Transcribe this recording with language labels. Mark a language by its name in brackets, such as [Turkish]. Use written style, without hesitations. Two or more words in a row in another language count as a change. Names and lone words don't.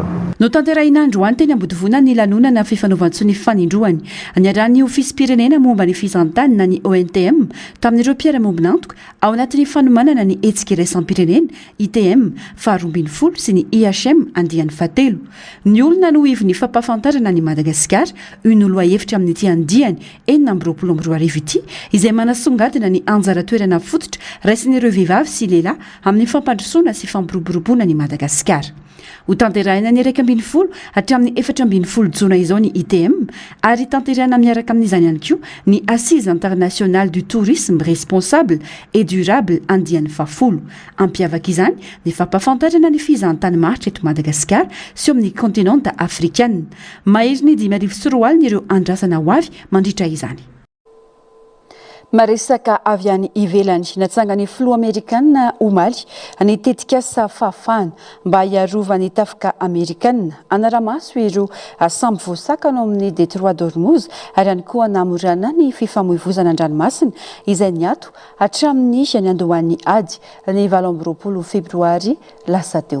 [Malagasy] No tanterahina androany teny ambodivona ny lanonana fifanaovan-tsony fanindroany aniaran'ny ofisy-pirenena momba ny fizantany na ny ONTM tamin'ireo mpiara-mombonantoka ao anatin'ny fanomanana ny hetsika iraisam-pirenena ITM faharoambin'ny sy ny IHM andian'ny fahatelo ny olona no ivy ny fampahafantarana ny Madagasikara ny olo ahefitra amin'ity andiany 2024 ity izay manasongadina ny anjara toerana fototra raisin'ireo vehivavy sy lehilahy amin'ny fampandrosoana sy fampiroboroboana ny Madagasikara. Ho tanterahina ny 20 hatramin'ny 14 jona izao ny ITM ary tanterahina miaraka amin'izany ihany koa ny Assise internationale du tourisme responsable et durable andian'ny fahafolo ampiavaka izany ny fampahafantarana ny fizahantany maritra eto Madagasikara sy amin'ny kontinanta afrikana mahery ny 5,4 ireo andrasana ho avy mandritra izany. Maresaka avy any ivelany natsangany filoha Amerikanina omaly ny tetikasa fahafahana mba hiarovany tafika Amerikanina anaramaso ireo samby voasakana amin'ny Detroit d'Ormuz ary ihany koa namorana ny fifamoivoizana an-dranomasina izay niato hatramin'ny ny andohan'ny ady ny 20 febroary lasa teo.